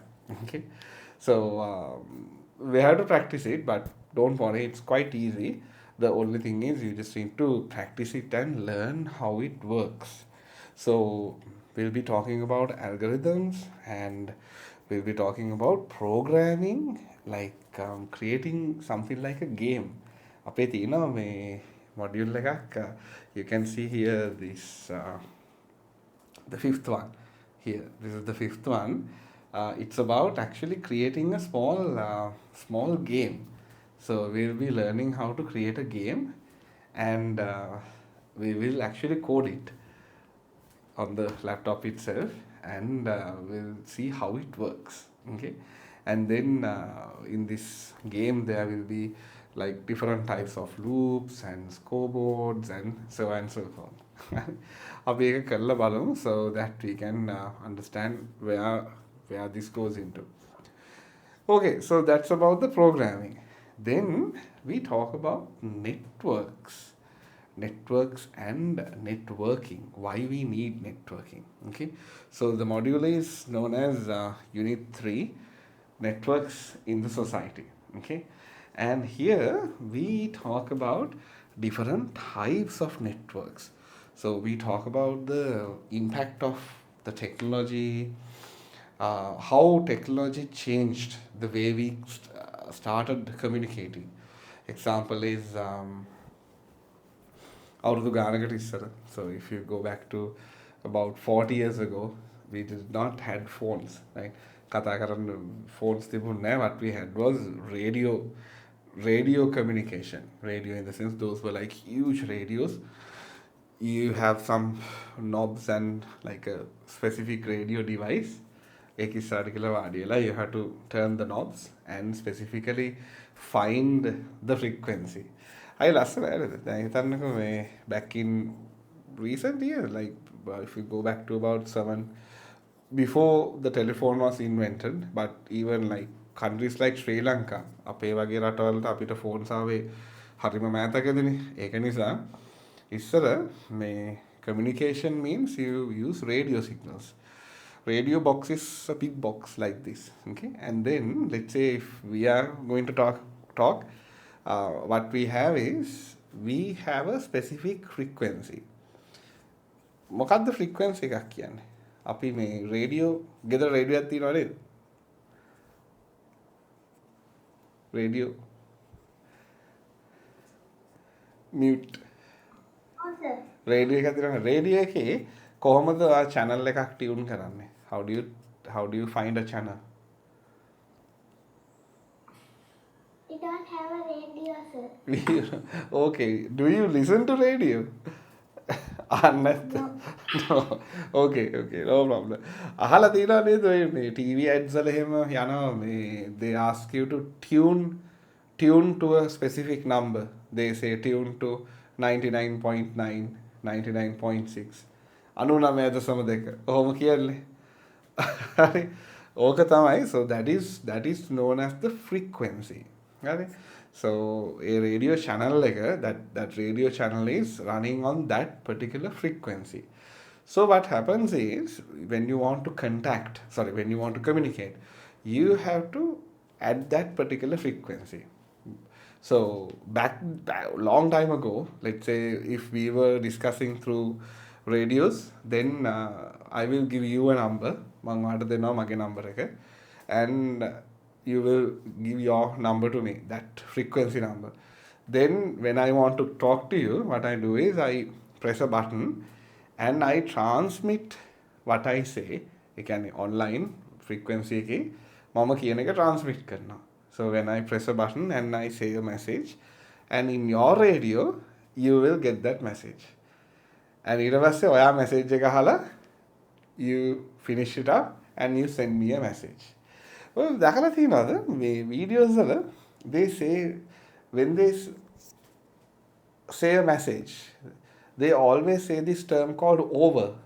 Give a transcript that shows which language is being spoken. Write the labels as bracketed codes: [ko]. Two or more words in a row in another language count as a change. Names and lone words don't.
[en] Okay, so we have to practice it, but don't worry, it's quite easy. The only thing is you just need to practice it and learn how it works. So we'll be talking about algorithms and we'll be talking about programming, like creating something like a game. [si] අපේ තියෙනවා මේ module එකක්, [en] you can see here this the fifth one here. This is the fifth one. It's about actually creating a small game. So we'll be learning how to create a game, and we will actually code it on the laptop itself, and we'll see how it works. Okay, and then in this game there will be like different types of loops and scoreboards and so on and so forth. [si] අපි ඒක කරලා බලමු, [en] so that we can understand where this goes into. Okay, so that's about the programming. Then we talk about networks and networking, why we need networking. Okay, so the module is known as unit 3, networks in the society. Okay, and here we talk about different types of networks. So we talk about the impact of the technology, how technology changed the way we started communicating. Example is [si] අවුරුදු ගානකට ඉස්සර. [en] So if you go back to about 40 years ago, we did not had phones, right? [si] කතා කරන්න phones තිබුණ නැහැ. [en] What we had was radio communication. Radio in the sense those were like huge radios. You have some knobs and like a specific radio device. [si] ඒක ඉස්සරහට කියලා වාඩි වෙලා [en] you have to turn the knobs and specifically find the frequency. I [si] ලස්සන නේද? දැන් හිතන්නකෝ මේ [en] back in recent years, like if you go back to about 7 before the telephone was invented, but even like countries like Sri Lanka, [si] අපේ වගේ රටවලට අපිට phones ආවේ හරිම මෑතකදීනේ. ඒක නිසා ඉස්සර මේ [en] communication means you use radio signals. Radio box is a big box like this. Okay, and then let's say if we are going to talk, what we have is we have a specific frequency. [si] මොකක්ද frequency එකක් කියන්නේ? අපි මේ radio ගෙදර radio එකක් තියෙනව නේද? [en] Radio mute. Oh, sir. [si] Radio එකක් තියෙනවා. Radio එකේ කොහොමද channel එකක් tune කරන්නේ? [en] How do you find a channel? We don't have a radio, sir. Okay, do you listen to radio? No. Okay, no problem. [si] අහලා තියෙනවා නේද ඔය මේ [en] TV ads [si] වල එහෙම යනවා මේ [en] they ask you to tune to a specific number. They say tune to 99.9, 99.6. [si] 99.2 ඔහොම කියන්නේ. හරි. ඕක තමයි. [en] So that is known as the frequency. Right? So a radio channel that radio channel is running on that particular frequency. So what happens is when you want to communicate, you have to add that particular frequency. So back long time ago, let's say if we were discussing through radios, then I will give you a number, [si] මම ඔයාලට දෙනවා මගේ number එක, [en] and you will give your number to me, that frequency number. Then when I want to talk to you, what I do is I press a button and I transmit what I say. [si] ඒ කියන්නේ [en] online frequency [si] එකේ මම කියන එක transmit කරනවා. [en] So when I press a button and I say a message, and in your radio you will get that message. And [si] ඊට පස්සේ ඔයා message එක අහලා [en] you finish it up and you send me a message. Well, [si] දැකලා තියෙනවද මේ [en] videos වල they say when they say a message, they always say this term called over.